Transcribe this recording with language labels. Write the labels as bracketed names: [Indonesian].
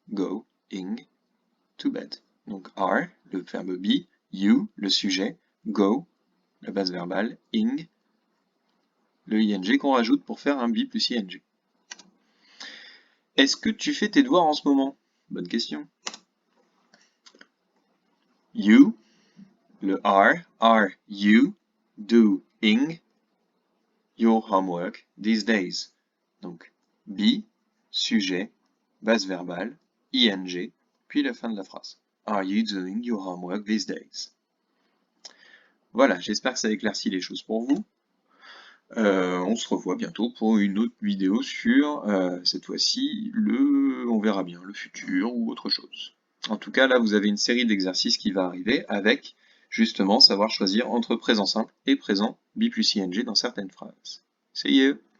[English] Going to bed. [French] Donc are, le verbe be, you, le sujet, go, la base verbale, ing, le ing qu'on rajoute pour faire un be plus ing. Est-ce que tu fais tes devoirs en ce moment? Bonne question. [English] You, [French] le [English] are you doing your homework these days? [French] Donc, be, sujet, base verbale, ing, puis la fin de la phrase. [English] Are you doing your homework these days? [French] Voilà, j'espère que ça éclaircit les choses pour vous. On se revoit bientôt pour une autre vidéo sur, cette fois-ci, on verra bien, le futur ou autre chose. En tout cas, là, vous avez une série d'exercices qui va arriver avec, justement, savoir choisir entre présent simple et présent B plus ing dans certaines phrases. [English] See you!